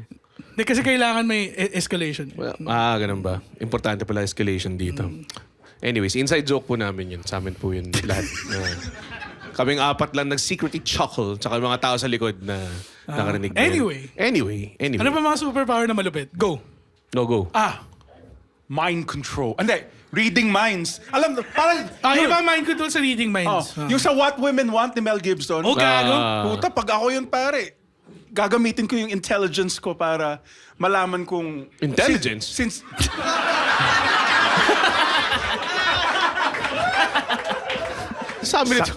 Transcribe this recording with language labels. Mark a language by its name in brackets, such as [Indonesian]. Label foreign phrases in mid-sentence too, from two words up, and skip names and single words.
[Filipino] Hindi, kasi kailangan may escalation. Well, ganun ba? Importante pala escalation dito. Anyways, [English] inside joke [Filipino] po namin yun. Sa amin po yun lahat. Kaming apat lang nag-secretly chuckle tsaka yung mga tao sa likod na nakarinig na yun. [English] Anyway. Anyway. [Filipino] Ano pa mga superpower na malupit? [English] Go. No, go. Mind control. [Filipino] Hindi, [English] reading minds. [Filipino] Alam, parang... Iba [English] mind control [Filipino] sa [English] reading minds. [Filipino] Yung sa What Women Want ni Mel Gibson. Oh, gago. Puta, pag ako yun pare, gagamitin ko yung intelligence ko para malaman kung... [English] Intelligence? Since [Filipino] Sabi nito.